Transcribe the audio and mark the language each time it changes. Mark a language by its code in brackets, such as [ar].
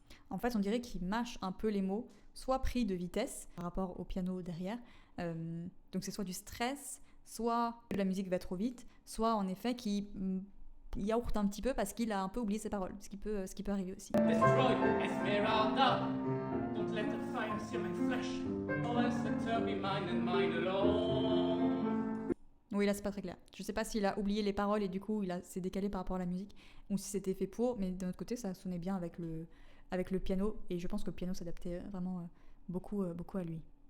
[fr] En fait, on dirait qu'il mâche un peu les mots, soit pris de vitesse par rapport au piano derrière, donc c'est soit du stress, soit que la musique va trop vite, soit en effet qu'il yaourte un petit peu parce qu'il a un peu oublié ses paroles, ce qui peut arriver aussi. [en] Destroy Esmeralda, don't let the fire sear my flesh, or else let her be mine and mine alone. [fr] Oui, là c'est pas très clair. Je sais pas s'il a oublié les paroles et du coup s'est décalé par rapport à la musique, ou si c'était fait pour, mais d'un autre côté ça sonnait bien avec le piano, et je pense que le piano s'adaptait vraiment beaucoup à lui.